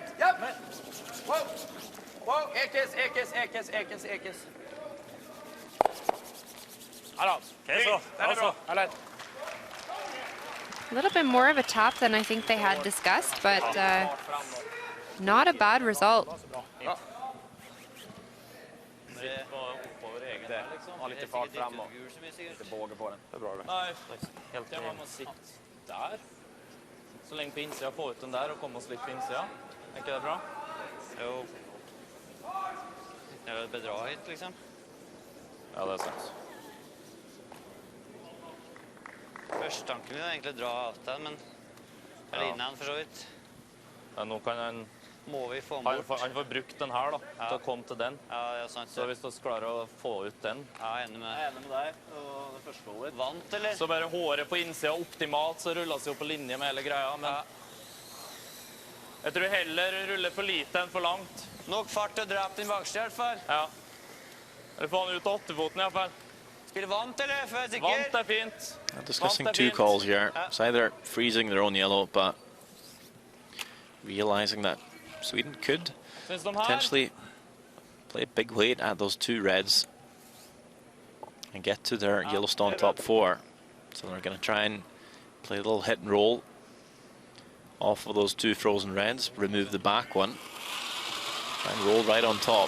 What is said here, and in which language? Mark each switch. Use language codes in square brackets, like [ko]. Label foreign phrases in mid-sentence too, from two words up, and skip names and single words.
[en] A little bit more of a top than I think they had discussed, but not a bad result. [sv] Ha lite fart framåt. Lite båge på den. Det är bra det. Nej, helt kan man sitta där. Så länge på insidan, få ut den där och komma och slippa insidan. Är inte det bra? Jo. Det är väl bedraget liksom. Ja, det är sant. [no] Første tanken min var egentlig dra avstand, men eller innan for så vidt. Ja, nå kan han... Må vi få bort. Han får brukt den her da, til å komme til den. Ja, det er sant. Så hvis du klarer å få ut den. Ja, jeg er enig med deg. Og det første holdet. Vant, eller? Så bare håret på innsida optimalt, så rulles jo på linje med hele greia. Men jeg tror heller ruller for lite enn for langt. Nok fart til å dra på din bakste i hvert fall. Ja. Eller få han ut av 8-foten i hvert fall. Spiller vant, eller? For jeg er sikker. Vant er fint. [en] Discussing two calls here. It's either freezing their own yellow, but realizing that Sweden could potentially play a big weight at those two reds and get to their Yellowstone top 4. So they're going to try and play a little hit and roll off of those two frozen reds, remove the back one, and roll right on top.